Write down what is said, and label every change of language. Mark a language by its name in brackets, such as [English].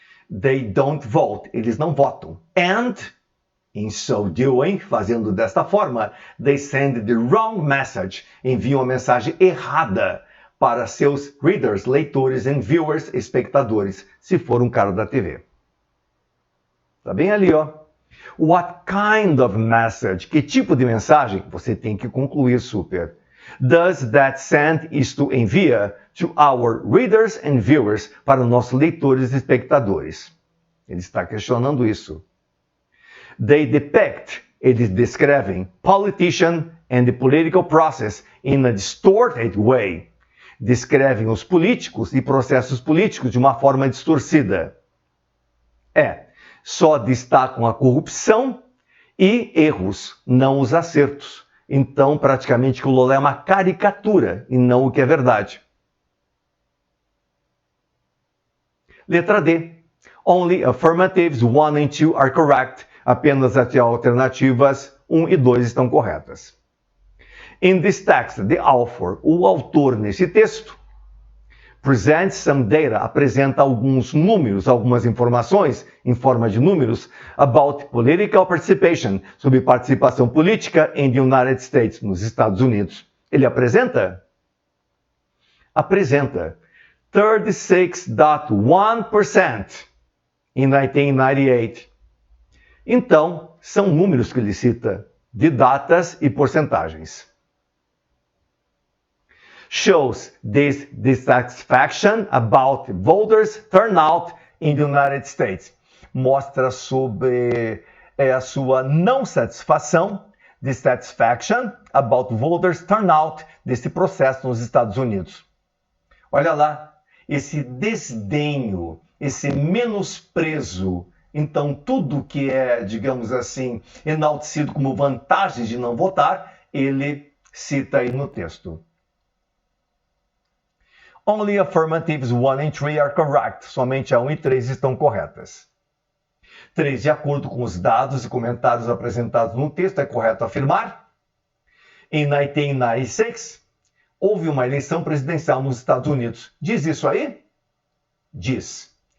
[English] They don't vote, [Portuguese] eles não votam. [English] And, in so doing, [Portuguese] fazendo desta forma, [English] they send the wrong message, [Portuguese] enviam a mensagem errada para seus [English] readers, [Portuguese] leitores [English] and viewers, [Portuguese] espectadores, se for um cara da TV. Tá bem ali, ó. [English] What kind of message? [Portuguese] Que tipo de mensagem? Você tem que concluir super. [English] Does that send? [Portuguese] Isto envia [English] to our readers and viewers, [Portuguese] para nossos leitores e espectadores. Ele está questionando isso. [English] They depict, [Portuguese] eles descrevem, [English] politician and the political process in a distorted way. [Portuguese] Descrevem os políticos e processos políticos de uma forma distorcida. Só destacam a corrupção e erros, não os acertos. Então, praticamente, o Lula é uma caricatura e não o que é verdade. Letra D. [English] Only affirmatives 1 and 2 are correct. [Portuguese] Apenas as alternativas 1 e 2 estão corretas. [English] In this text, the author, [Portuguese] o autor nesse texto, [English] presents some data, [Portuguese] apresenta alguns números, algumas informações em forma de números [English] about political participation, [Portuguese] sobre participação política [English] in the United States, [Portuguese] nos Estados Unidos. Ele apresenta? Apresenta 36.1% em 1998. Então, são números que ele cita, de datas e porcentagens. [English] Shows dissatisfaction about voters' turnout in the United States. [Portuguese] Mostra sobre a sua não satisfação, [English] dissatisfaction about voters' turnout, [Portuguese] desse processo nos Estados Unidos. Olha lá, esse desdenho, esse menosprezo. Então, tudo que é, digamos assim, enaltecido como vantagens de não votar, ele cita aí no texto. [English] Only affirmatives 1 and 3 are correct. [Portuguese] Somente a 1 e 3 estão corretas. 3. De acordo com os dados e comentários apresentados no texto, é correto afirmar. Em 1996, houve uma eleição presidencial nos Estados Unidos. Diz isso aí? Diz.